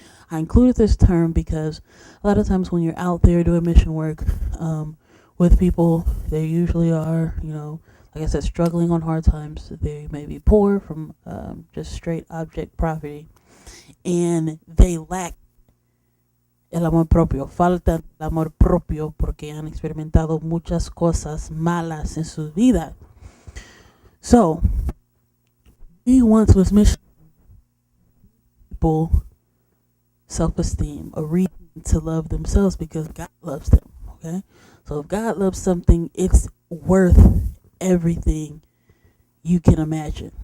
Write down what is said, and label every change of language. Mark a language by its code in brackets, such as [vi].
[en] I included this term because a lot of times when you're out there doing mission work with people, they usually are, like I said, struggling on hard times. They may be poor from just straight object poverty, and they lack [es] el amor propio, falta el amor propio porque han experimentado muchas cosas malas en su vida. [en] So, he once was mission people self-esteem, a reason to love themselves because God loves them. Okay, so if God loves something, it's worth everything you can imagine.